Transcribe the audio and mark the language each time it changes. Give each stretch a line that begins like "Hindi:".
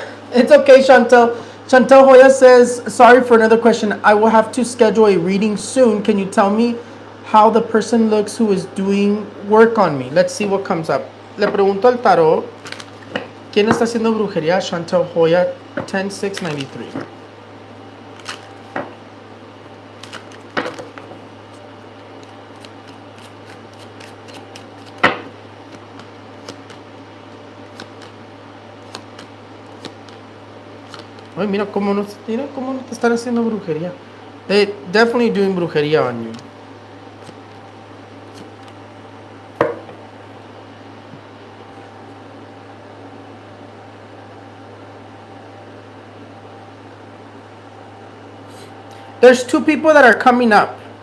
English: It's okay, Chantel. Chantel Hoya says, sorry for another question. I will have to schedule a reading soon. Can you tell me how the person looks who is doing work on me? Let's see what comes up.
Spanish: Le pregunto al tarot, ¿quién está haciendo brujería? Chantel Hoya, 10693. Ay, mira cómo no te están haciendo brujería.
English: They definitely doing brujería on you. There's two people that are coming up.